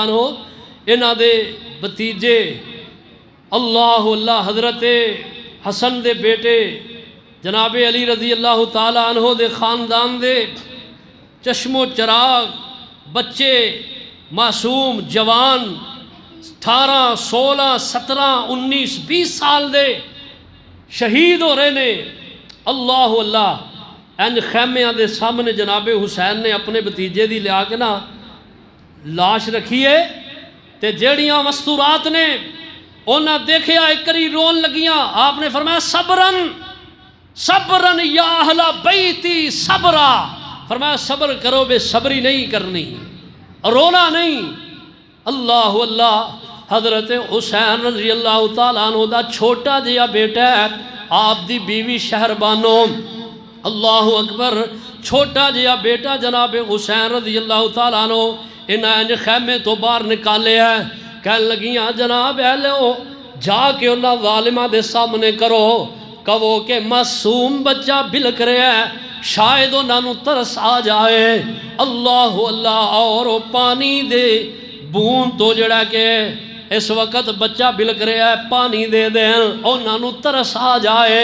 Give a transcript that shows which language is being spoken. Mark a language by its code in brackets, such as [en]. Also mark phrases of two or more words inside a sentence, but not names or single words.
[pa] عنہ انہاں دے بتیجے، اللہ اللہ، حضرت حسن دے بیٹے جناب علی [ar] رضی اللہ تعالیٰ عنہ [pa] دے خاندان دے چشم و چراغ بچے معصوم جوان 18 16 17 19 20 سال دے شہید ہو رہے نے۔ [ar] اللہ اللہ، [pa] انج خیمیاں دے سامنے جناب حسین نے اپنے بتیجے دی لیا کے نا لاش رکھیے تے جیڑیاں مستورات نے انہاں دیکھیا ایک کری رون لگیاں، آپ نے فرمایا [ar] صبرن صبرن یا اہل بیتی صبرا، [pa] فرمایا صبر کرو، بے صبری نہیں کرنی، رونا نہیں۔ [ar] اللہ اللہ، [pa] حضرت حسین [ar] رضی اللہ تعالیٰ عنہ [pa] دا چھوٹا جیا بیٹا ہے، آپ دی بیوی شہربانو، [ar] اللہ اکبر، [pa] چھوٹا جیا بیٹا جناب حسین [ar] رضی اللہ تعالیٰ عنہ [pa] انہیں خیمے تو باہر نکالے ہیں، کہنے لگیاں جناب اہلو جا کے انہاں ظالمہ دے سامنے کرو، کہو کہ معصوم بچہ بلک رہے ہیں، شاید انہاں نو ترس آ جائے۔ [ar] اللہ اللہ، [pa] اور وہ پانی دے بون تو جڑا کہ اس وقت بچہ بلک رہا ہے پانی دے دیں، انہاں نو ترس آ جائے۔